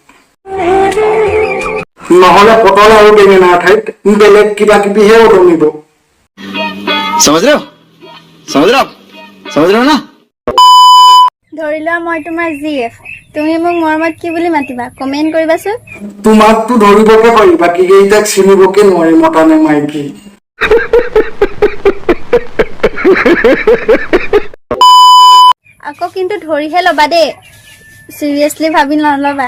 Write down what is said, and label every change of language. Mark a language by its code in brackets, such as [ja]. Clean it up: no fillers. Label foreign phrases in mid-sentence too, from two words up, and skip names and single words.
[as] নহলে পটল আৰু বেঙেনাৰ ঠাইত বেলেগ কিবা কিবিহে উদমিব। [hi] समझ रहे हो ना? [as] ধৰি লোৱা মই তোমাৰ জিএফ, তুমি মোক মৰমত কি বুলি মাতিবা? কমেন্ট কৰিবাচোন। তোমাকতো ধৰিবকে পাৰি, বাকী কেইটাক চিনিবকে নোৱাৰি মতা নে মাইকী। আকৌ কিন্তু ধৰিহে ল'বা দেই, চিৰিয়াছলি ভাবি নল'বা।